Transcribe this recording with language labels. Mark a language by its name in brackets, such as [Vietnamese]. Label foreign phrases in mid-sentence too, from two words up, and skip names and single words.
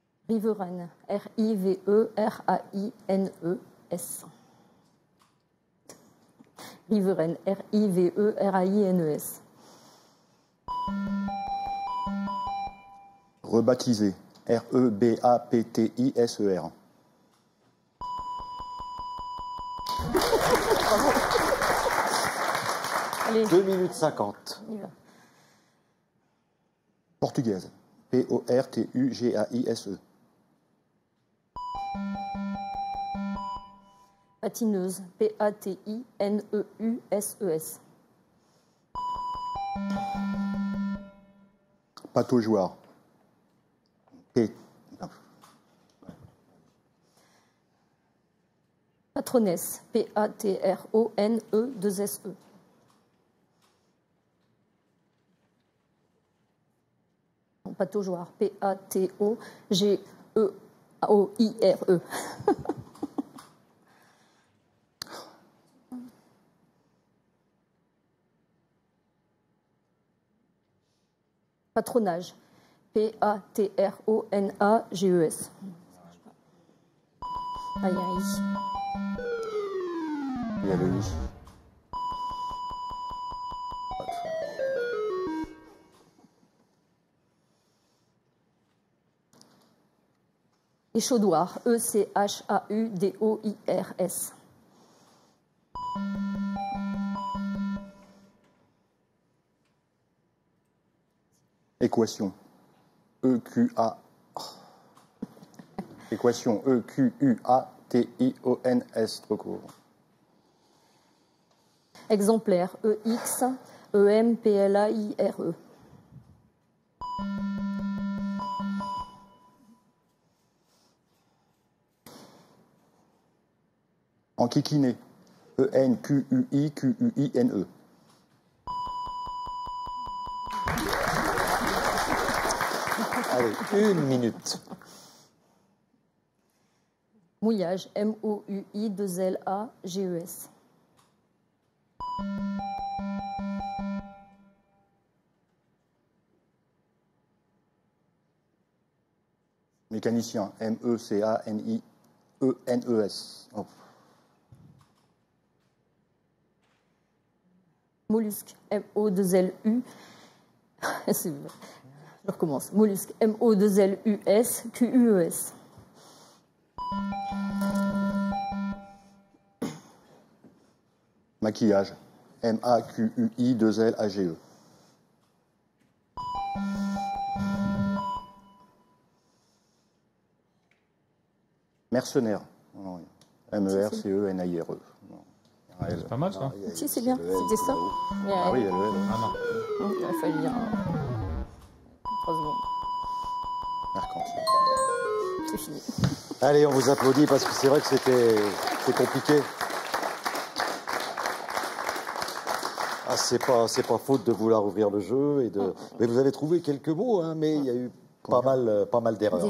[French] Riveraines. R-I-V-E-R-A-I-N-E-S. Riveraines. R-I-V-E-R-A-I-N-E-S. Rebaptisé. R-E-B-A-P-T-I-S-E-R. Allez, 2 minutes 50. on y va. Portugaise. P-O-R-T-U-G-A-I-S-E. Patineuse. P-A-T-I-N-E-U-S-E-S. Pataugeoire. P. Non. Patronesse. P-A-T-R-O-N-E-2-S-E. Pataugeoire. P-A-T-O-G-E-O-I-R-E. Patronage. P-A-T-R-O-N-A-G-E-S. Aïe, aïe. Il y a le I. Échaudoir. E-C-H-A-U-D-O-I-R-S. Équation. E-Q-A. Équation. E-Q-U-A-T-I-O-N-S. Trop court. Exemplaire. E-X-E-M-P-L-A-I-R-E. Enquiquiné. E-N-Q-U-I-Q-U-I-N-E. Allez, 1 minute. Mouillage. M-O-U-I-2-L-A-G-E-S. Mécanicien. M-E-C-A-N-I-E-N-E-S. Oh. Mollusque. M-O-2-L-U. Je recommence. Mollusque. M-O-2-L-U-S-Q-U-E-S. Maquillage. M-A-Q-U-I-2-L-A-G-E. Mercenaire. M-E-R-C-E-N-A-I-R-E. C'est pas mal, ça. Si, c'est bien. C'était ça. Ah oui, il y a le L. Ah non. Il a fallu bien 3 secondes. Mercantile. C'est fini. Allez, on vous applaudit parce que c'est vrai que c'est compliqué. Ah, c'est pas faute de vouloir ouvrir le jeu mais vous avez trouvé quelques mots, hein, mais il y a eu pas mal d'erreurs.